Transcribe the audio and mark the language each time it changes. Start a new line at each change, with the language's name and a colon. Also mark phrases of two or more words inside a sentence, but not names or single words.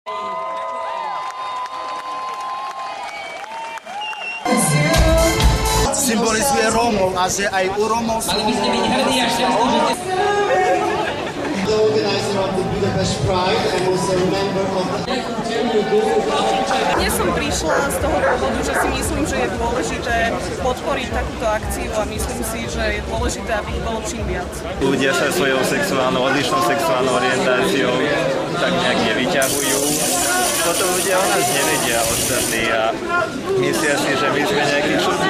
Slovak: Symbolizuje Rómov a že aj u Rómov sú...
English: The organizer of the Budapest Pride and also a member of the...
Slovak: Dnes som prišla z toho dôvodu, že si myslím, že je dôležité podporiť takúto akciu a myslím si, že je dôležité, aby ich bolo čím viac. Ľudia sa svojou odlišnou sexuálnou orientáciou tak nejak nevyťahujú. Potom ľudia o nás nevedia ostatní a myslia si, že my sme nejakí čudní.